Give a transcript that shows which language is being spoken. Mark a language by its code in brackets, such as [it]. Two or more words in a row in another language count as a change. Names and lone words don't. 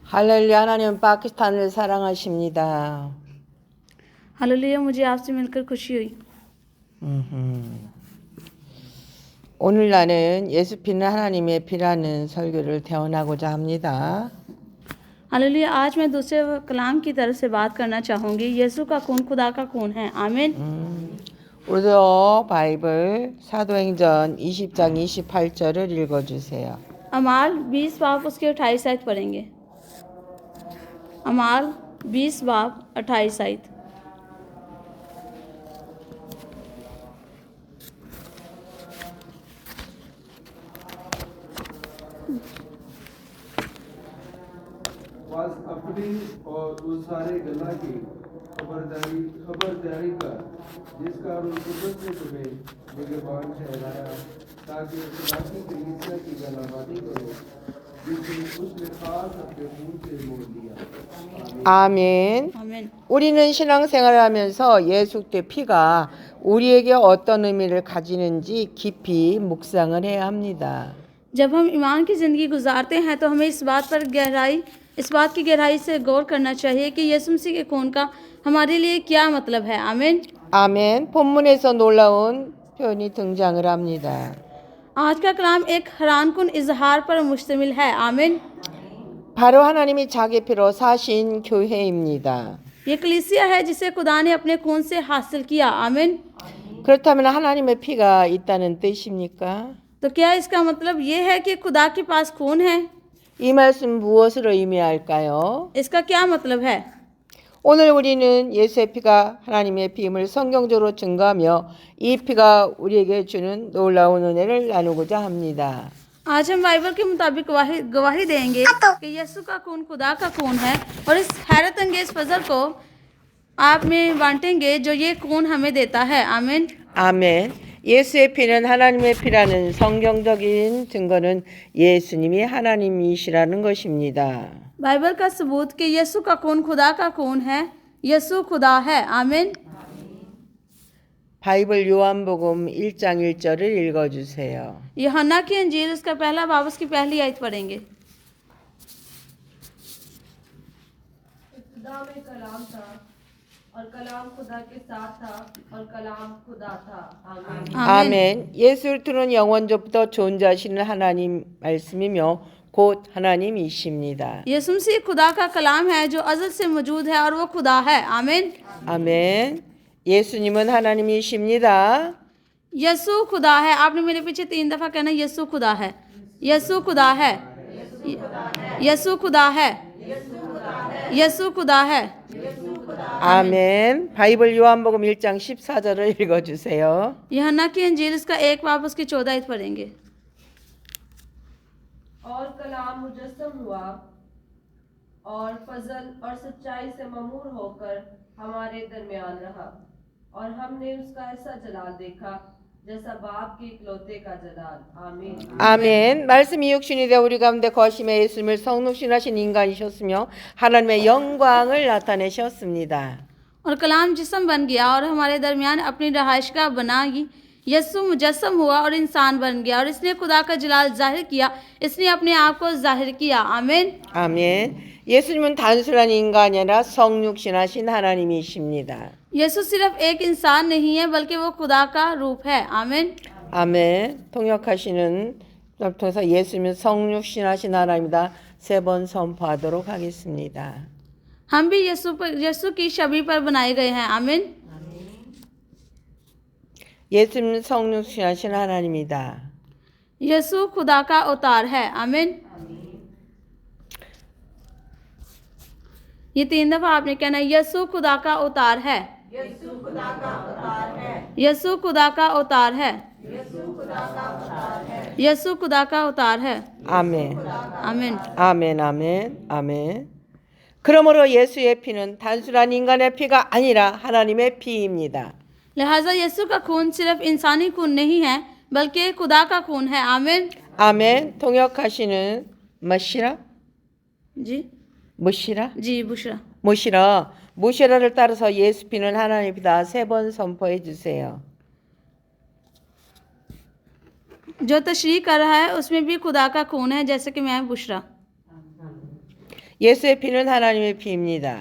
[ko] 할렐루야. 하나님은 파키스탄을 사랑하십니다. [ur] ہیلیلویا، مجھے آپ سے مل کر خوشی ہوئی. [ko] 오늘 나는 예수 피는 하나님의 피라는 설교를 대언하고자 합니다. [ur] ہیلیلویا، آج میں دوسرے کلام کی طرف سے بات کرنا چاہوں گی. یسوع کا خون خدا کا خون ہے. आमीन। [ko] 우리도 바이블 사도행전 20장 28절을 읽어주세요. [ur] اعمال 20 باب اس کے 28 آیت پڑھیں گے. اعمال 20 باب 28 آیت. بس اپنی اور اس سارے گلہ کی خبرداری کر جس کا روح قدرت نے تمہیں نگہبان ٹھہرایا تاکہ خدا کی کلیسیا کی گلابادی کرو جسے اس نے خاص اپنے منہ سے موڑ دیا. [ko] 아멘. [ur] आमीन। [ko] 우리는 신앙생활을 하면서 예수 의 피가 우리에게 어떤 의미를 가지는지 깊이 묵상을 해야 합니다. [ur] جب ہم ایمان کی زندگی گزارتے ہیں تو ہمیں اس بات کی گہرائی سے غور کرنا چاہیے کہ یسوع مسیح کے خون کا ہمارے لیے کیا مطلب ہے. आमीन। [ko] 아멘. 본문에서 놀라운 표현이 등장을 합니다. [ur] آج کا کلام ایک حیران کن اظہار پر مشتمل ہے. आमीन। [ko] 바로 하나님이 자기 피로 사신 교회입니다. [ur] یہ کلیسیا ہے جسے خدا نے اپنے خون سے حاصل کیا. आमीन। [ko] 그렇다면 하나님의 피가 있다는 뜻입니까? [ur] تو کیا اس کا مطلب یہ ہے کہ خدا کے پاس خون ہے? [ko] 이 말씀 무엇을 의미할까요? [ur] اس کا کیا مطلب ہے? [ko] 오늘 우리는 예수의 피가 하나님의 피임을 성경적으로 증거하며 이 피가 우리에게 주는 놀라운 은혜를 나누고자 합니다. [ur] آج ہم بائبل کے مطابق گواہی دیں گے کہ یسوع کا خون خدا کا خون ہے اور اس حیرت انگیز فضل کو آپ میں بانٹیں گے جو یہ خون ہمیں دیتا ہے. आमीन। [ko] 아멘. 예수의 피는 하나님의 피라는 성경적인 증거는 예수님이 하나님이시라는 것입니다. [ur] بائبل کا ثبوت کہ یسوع کا خون خدا کا خون ہے، یسوع خدا ہے. आमीन। [ko] 바이블 요한복음 1장 1절을 읽어주세요. [ur] یوحنا کی انجیل اس کا پہلا باب اس کی پہلی آیت پڑھیں گے. خدا میں کلام تھا اور کلام خدا کے ساتھ تھا اور کلام خدا تھا. आमीन। [ko] 아멘. 예수를 두는 영원조부터 존재하시는 하나님 말씀이며 곧 하나님이십니다. [ur] یسوع مسیح خدا کا کلام ہے جو ازل سے موجود ہے اور وہ خدا ہے. आमीन। [ko] 아멘. 예수님은 하나님이십니다. [ur] یسوع خدا ہے. آپ نے میرے پیچھے 3 دفعہ کہنا یسوع خدا ہے، یسوع خدا ہے، یسوع خدا ہے، یسوع خدا ہے. [ko] 아멘. 바이블 요한복음 1장 14절을 읽어주세요. [ur] یوحنا کی انجیل اس کا 1 باب اس کی 14 آیت پڑھیں گے. اور کلام مجسم ہوا اور فضل اور سچائی سے معمور ہو کر ہمارے درمیان رہا اور ہم نے اس کا ایسا جلال دیکھا جیسا باپ کے اکلوتے کا جلال. आमीन। [ko] 아멘. 말씀이 육신이 되어 우리 가운데 거심에 예수님을 성육신하신 인간이셨으며 하나님의 영광을 나타내셨습니다. [ur] اور کلام جسم بن گیا اور ہمارے درمیان اپنی رہائش گاہ بنائی. یسوع مجسم ہوا اور انسان بن گیا اور اس نے خدا کا جلال ظاہر کیا، اس نے اپنے آپ کو ظاہر کیا. आमीन। [ko] 아멘. 예수님은 단순한 인간이 아니라 성육신하신 하나님이십니다. [ur] یسوع صرف ایک انسان نہیں ہے بلکہ وہ خدا کا روپ ہے. आमीन। [ko] 아멘. 통역하시는 통해서 예수님은 성육신하신 하나님이다 3번 선포하도록 하겠습니다. [ur] ہم بھی یسوع کی چھوی پر بنائے گئے ہیں. आमीन। [ko] 예수님은 성육신하신 하나님이다. [ur] یسوع خدا کا اوتار ہے۔ آمین. یہ 3 دفعہ آپ نے کہنا یسوع خدا کا اوتار ہے، یسوع خدا کا اوتار ہے، یسوع خدا کا اوتار ہے، یسوع خدا کا اوتار ہے. [ko] 아멘. [ur] आमीन। [ko] 아멘. 아멘. 아멘. 그러므로 예수의 피는 단순한 인간의 피가 아니라 하나님의 피입니다. [ur] لہٰذا یسوع کا خون صرف انسانی خون نہیں ہے بلکہ خدا کا خون ہے. आमीन। [ko] 아멘. 통역하시는 머시라? [ur] जी [ko] 무시라? [ur] जी बुशरा। [ko] 무시라를 따라서 예수 피는 하나님의 피다 3번 선포해 주세요. [ur] جو تشریح کر رہا ہے اس میں بھی خدا کا خون ہے جیسے کہ میں بشریٰ. [ko] 예수의 피는 하나님의 피입니다.